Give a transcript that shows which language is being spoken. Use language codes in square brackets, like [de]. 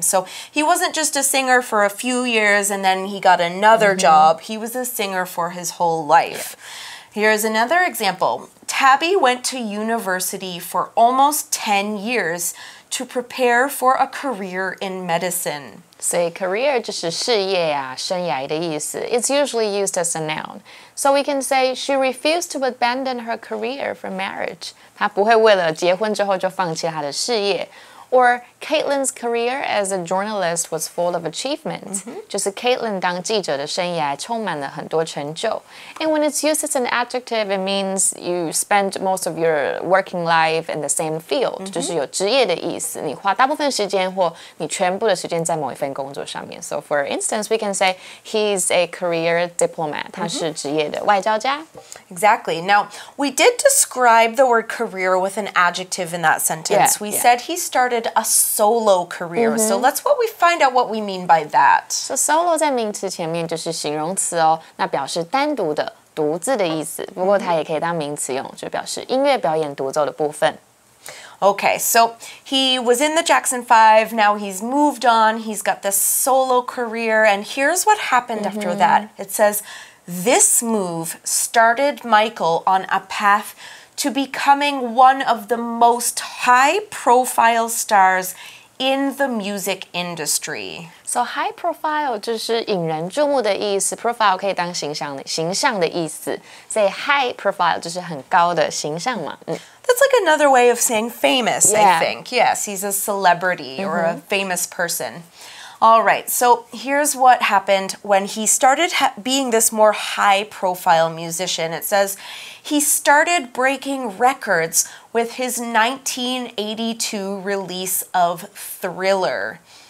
[en] So he wasn't just a singer for a few years and then he got another job. He was a singer for his whole life. Here's another example. Tabby went to university for almost 10 years to prepare for a career in medicine. [zh] 所以 career 就是事业啊、生涯的意思。 [en] It's usually used as a noun. So we can say she refused to abandon her career for marriage. [zh] 她不会为了结婚之后就放弃她的事业。 [en] Or Caitlin's career as a journalist was full of achievements. [zh] 就是 Caitlin 当记者的生涯充满了很多成就。 [en] And when it's used as an adjective, it means you spend most of your working life in the same field. [zh] 就是有职业的意思，你花大部分时间或你全部的时间在某一份工作上面。 [en] So for instance, we can say he's a career diplomat. [zh] 他是职业的外交家。 [en] Exactly. Now, we did describe the word career with an adjective in that sentence. We said he started a solo career. So let's find out what we mean by that. [zh] So solo 在名词前面就是形容词哦，那表示单独的、独自的意思。不过它也可以当名词用，就表示音乐表演独奏的部分。 [en] Okay, so he was in the Jackson 5, now he's moved on, he's got this solo career, and here's what happened after that. It says, this move started Michael on a path to becoming one of the most high-profile stars in the music industry. [zh] So high profile 就是引人注目的意思 ，profile 可以当形象的意思，所以 high profile 就是很高的形象嘛。 [en] That's like another way of saying famous, I think. Yes, he's a celebrity or a famous person. All right, so here's what happened when he started being this more high-profile musician. It says he started breaking records with his 1982 release of Thriller.